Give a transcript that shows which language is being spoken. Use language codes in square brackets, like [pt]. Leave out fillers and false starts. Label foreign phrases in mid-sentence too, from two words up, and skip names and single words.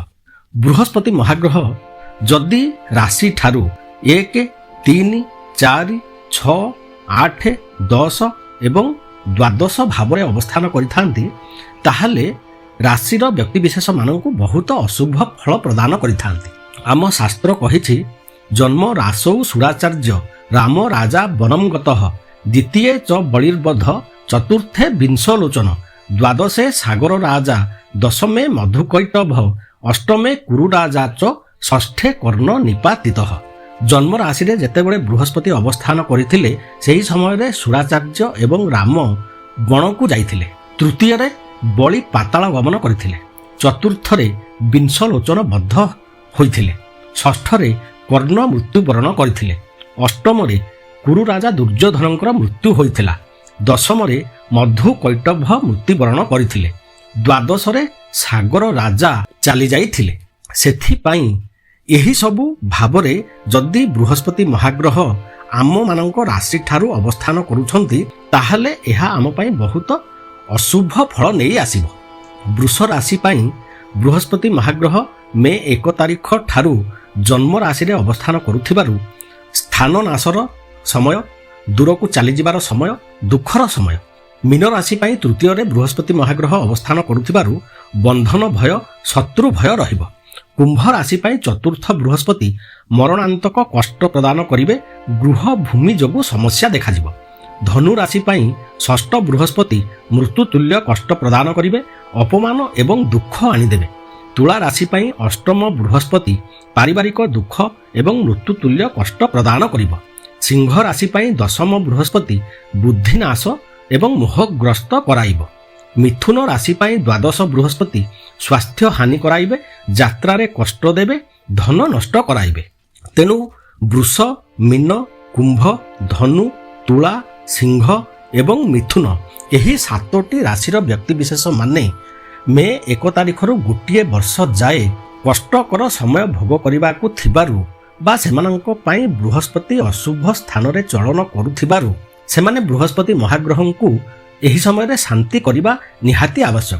[or] ବୃହସ୍ପତି ମହାଗ୍ରହ ଯଦି ରାଶି ଠାରୁ 1, 3, 4, 6, 8, 10 ଏବଂ ଦ୍ୱାଦଶ ଭାବ ମେଁ ଅବସ୍ଥାନ କରିଥାନ୍ତି ତାହାହେଲେ ରାଶିର ବ୍ୟକ୍ତି ବିଶେଷ ମାନଙ୍କୁ ବହୁତ ଅଶୁଭ ଫଳ ପ୍ରଦାନ କରିଥାନ୍ତି। ଆମ ଶାସ୍ତ୍ର କହିଛି [sa] जन्म रासौ सुराचार्य राम राजा वनम गतः द्वितीये च बलिर्बध चतुर्थे विंशलोचन द्वादशे सागर राजा दशमे मधुकैटभ अष्टमे कुरु राजा च षष्ठे कर्ण निपातितः। [or] ଜନ୍ମ ରାଶି ରେ ଯେତେବେଳେ ବୃହସ୍ପତି ଅବସ୍ଥାନ କରିଥିଲେ ସେହି ସମୟ ରେ ସୁରାଚାର୍ଯ୍ୟ ଏବଂ ରାମ ବନ କୁ ଯାଇଥିଲେ। ତୃତୀୟ ରେ ବଳି ପାତାଳ ଗମନ କରିଥିଲେ। ଚତୁର୍ଥ ରେ ବିଂଶଲୋଚନ ବଦ୍ଧ ହୋଇଥିଲେ। ଷଷ୍ଠ ରେ କର୍ଣ୍ଣ ମୃତ୍ୟୁବରଣ କରିଥିଲେ। ଅଷ୍ଟମ ରେ କୁରୁ ରାଜା ଦୁର୍ଯ୍ୟୋଧନଙ୍କର ମୃତ୍ୟୁ ହୋଇଥିଲା। ଦଶମ ରେ ମଧୁ କୈଟଭ ମୃତ୍ୟୁବରଣ କରିଥିଲେ। ଦ୍ୱାଦଶ ରେ ସାଗର ରାଜା ଚାଲି ଯାଇଥିଲେ। ସେଥିପାଇଁ ଏହି ସବୁ ଭାବ ରେ ଯଦି ବୃହସ୍ପତି ମହାଗ୍ରହ ଆମ ମାନଙ୍କ ରାଶି ଠାରୁ ଅବସ୍ଥାନ କରୁଛନ୍ତି ତାହାହେଲେ ଏହା ଆମ ପାଇଁ ବହୁତ ଅଶୁଭ ଫଳ ନହିଁ ଆଣିବ। ବୃଷ ରାଶି ପାଇଁ ବୃହସ୍ପତି ମହାଗ୍ରହ ମେ 1 ତାରିଖ ଠାରୁ ଜନ୍ମ ରାଶି ରେ ଅବସ୍ଥାନ କରୁଥିବାରୁ ସ୍ଥାନ ନାଶର ସମୟ, ଦୂର କୁ ଚାଲି ଯିବାର ସମୟ, ଦୁଃଖର ସମୟ। ମୀନ ରାଶି ପାଇଁ ତୃତୀୟ ରେ ବୃହସ୍ପତି ମହାଗ୍ରହ ଅବସ୍ଥାନ କରୁଥିବାରୁ ବନ୍ଧନ ଭୟ, ଶତ୍ରୁ ଭୟ ରହିବ। କୁମ୍ଭ ରାଶି ପାଇଁ ଚତୁର୍ଥ ବୃହସ୍ପତି ମରଣାନ୍ତକ କଷ୍ଟ ପ୍ରଦାନ କରିବେ। ଗୃହ ଭୂମି ଯୋଗୁ ସମସ୍ୟା ଦେଖାଯିବ। ଧନୁ ରାଶି ପାଇଁ ଷଷ୍ଠ ବୃହସ୍ପତି ମୃତ୍ୟୁ ତୁଲ୍ୟ କଷ୍ଟ ପ୍ରଦାନ କରିବେ, ଅପମାନ ଏବଂ ଦୁଃଖ ଆଣିଦେବେ। ତୁଳା ରାଶି ପାଇଁ ଅଷ୍ଟମ ବୃହସ୍ପତି ପାରିବାରିକ ଦୁଃଖ ଏବଂ ମୃତ୍ୟୁ ତୁଲ୍ୟ କଷ୍ଟ ପ୍ରଦାନ କରିବ। ସିଂହ ରାଶି ପାଇଁ ଦଶମ ବୃହସ୍ପତି ବୁଦ୍ଧିନାଶ ଏବଂ ମୋହଗ୍ରସ୍ତ କରାଇବ। ମିଥୁନ ରାଶି ପାଇଁ ଦ୍ୱାଦଶ ବୃହସ୍ପତି ସ୍ୱାସ୍ଥ୍ୟ ହାନି କରାଇବେ, ଯାତ୍ରା ରେ କଷ୍ଟ ଦେବେ, ଧନ ନଷ୍ଟ କରାଇବେ। ତେଣୁ ବୃଷ, ମୀନ, କୁମ୍ଭ, ଧନୁ, ତୁଳା, ସିଂହ ଏବଂ ମିଥୁନ ଏହି 7ଟି ରାଶିର ବ୍ୟକ୍ତି ବିଶେଷ ମାନେ ମେ 1 ତାରିଖ ରୁ ଗୋଟିଏ ବର୍ଷ ଯାଏ କଷ୍ଟକର ସମୟ ଭୋଗ କରିବାକୁ ଥିବାରୁ ବା ସେମାନଙ୍କ ପାଇଁ ବୃହସ୍ପତି ଅଶୁଭ ସ୍ଥାନ ରେ ଚଳନ କରୁଥିବାରୁ ସେମାନେ ବୃହସ୍ପତି ମହାଗ୍ରହ କୁ ଏହି ସମୟ ରେ ଶାନ୍ତି କରିବା ନିହାତି ଆବଶ୍ୟକ।